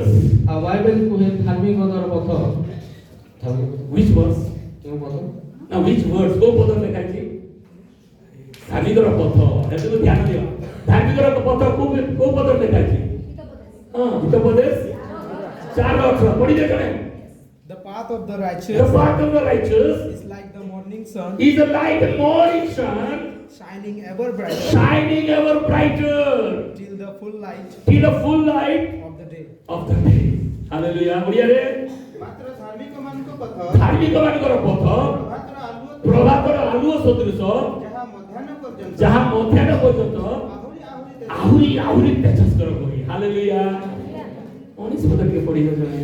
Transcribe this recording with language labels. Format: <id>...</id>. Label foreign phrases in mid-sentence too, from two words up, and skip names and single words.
<or>ଆଉ ବାଇବେଲ କୁହେ ଧାର୍ମିକତାର ପଥ।</or> <en>Which verse?</en> <or>କେଉଁ ପଥ?</or> <en>Now which words? Go pad</en> <or>ଲେଖା ଅଛି? ଧାର୍ମିକର ପଥ। ଏଥିରୁ ଧ୍ୟାନ ଦିଅ। ଧାର୍ମିକର ପଥ କୋଉ ପଦ ଲେଖା ଅଛି? ହିତୋପଦେଶ 4:18 ପଢି ଦେଖେ।</or> <en>The path of the The righteous path of the righteous is like the morning sun, is like the morning sun shining ever brighter shining ever brighter till the full light till the full light of the day. of the day.</en> <or>Hallelujah. ଓଡ଼ିଆରେ ମାତ୍ର ଧାର୍ମିକମାନଙ୍କ ପଥ ଧାର୍ମିକମାନଙ୍କର ପଥ ପ୍ରଭାତର ପ୍ରଭାତର ଆଲୁଅ ଆଲୁଅ ସଦୃଶ ଯାହା ମଧ୍ୟାହ୍ନ ପର୍ଯ୍ୟନ୍ତ ଆହୁରି ଆହୁରି ତେଜସ୍କର ହୁଏ। ହାଲେଲୁୟା। ଉଣେଇଶ ପଦ ଟିକେ ପଢି ଦେଉଛନ୍ତି।</or>